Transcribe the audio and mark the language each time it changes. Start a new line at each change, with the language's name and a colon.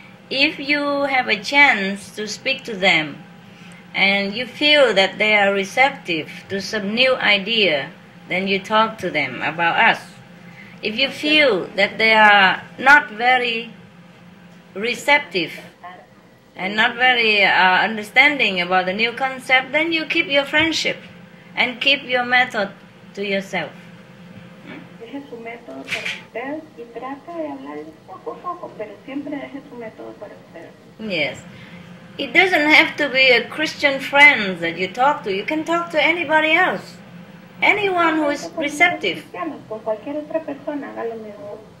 English: If you have a chance to speak to them and you feel that they are receptive to some new idea, then you talk to them about us. If you feel that they are not very receptive and not very understanding about the new concept, then you keep your friendship. and keep your method to yourself.
Spanish: Deje su método para usted y trata de hablar poco a poco, pero siempre deje su método para usted.
English: Yes. It doesn't have to be a Christian friend that you talk to. You can talk to anybody else. Anyone who is receptive.
Spanish: Con cualquier otra persona, haga lo mismo.